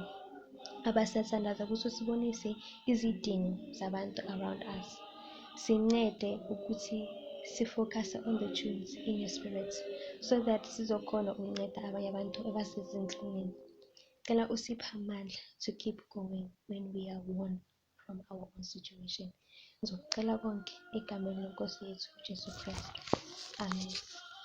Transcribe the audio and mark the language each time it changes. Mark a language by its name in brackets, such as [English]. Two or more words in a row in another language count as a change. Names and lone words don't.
[Zulu] Abasathandaza ukuthi usibonise izidingo zabantu [English] around us. [Zulu] Sincede ukuthi sifocus [English] on the tunes in your spirit, so that [Zulu] sizokhona ukunceda abanye abantu abasezinhlungwini. Cela usiphe amandla [English] to keep going when we are worn from our own situation. [Zulu] Ngizocela konke egameni leNkosi yethu Jesu Kristu. Amen.